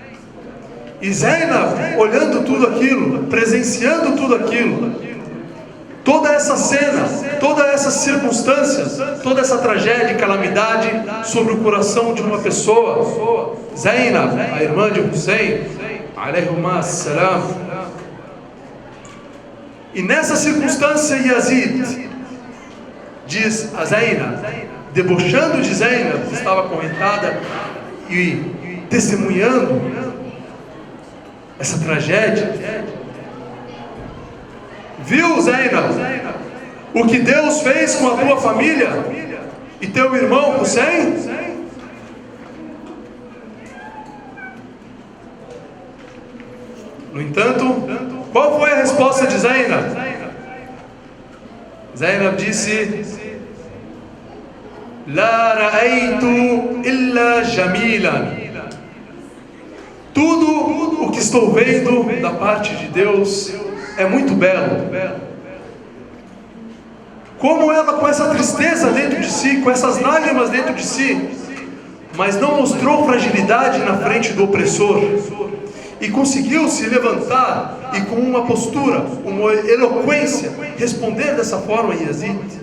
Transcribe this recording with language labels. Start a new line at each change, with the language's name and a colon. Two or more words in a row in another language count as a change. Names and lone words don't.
Portuguese: E Zainab, olhando tudo aquilo, presenciando tudo aquilo, Toda essa cena, todas essas circunstâncias, toda essa tragédia e calamidade sobre o coração de uma pessoa, Zainab, a irmã de Hussein,
Arabic: عليهما السلام.
Portuguese: E nessa circunstância, Yazid diz a Zainab, debochando de Zainab, que estava acorrentada e testemunhando essa tragédia: viu, Zainab, o que Deus fez com a tua família e teu irmão Hussein? No entanto, qual foi a resposta de Zainab? Zainab disse:
Arabic: لا رأيت إلا جميلا.
Portuguese: Tudo o que estou vendo da parte de Deus é muito belo. Como ela, com essa tristeza dentro de si, com essas lágrimas dentro de si, mas não mostrou fragilidade na frente do opressor, e conseguiu se levantar e com uma postura, uma eloquência, responder dessa forma a Yazid.